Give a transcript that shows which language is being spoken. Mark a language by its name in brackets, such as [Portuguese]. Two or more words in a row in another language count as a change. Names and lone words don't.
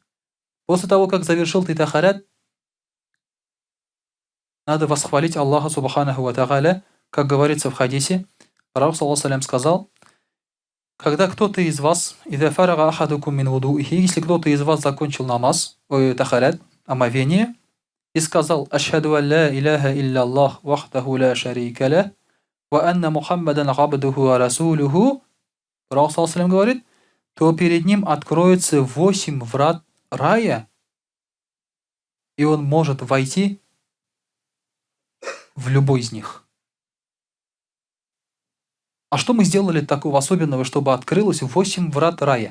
[Russian] После того, как завершил ты тахарат, надо восхвалить Аллаха [Arabic] سبحانه وتعالى, [Russian] как говорится в хадисе. Пророк [Arabic] صلى الله عليه [Russian] сказал, когда кто-то из вас, если кто-то из вас закончил намаз, тахарат, омовение, и сказал, [Arabic] أشهد أن لا إله إلا وحده لا شريك له وأن محمدا عبده ورسوله, [Russian] Пророк [Arabic] صلى الله عليه [Russian] говорит, то перед ним откроется 8 врат рая, и он может войти в любой из них. А что мы сделали такого особенного, чтобы открылось 8 врат рая?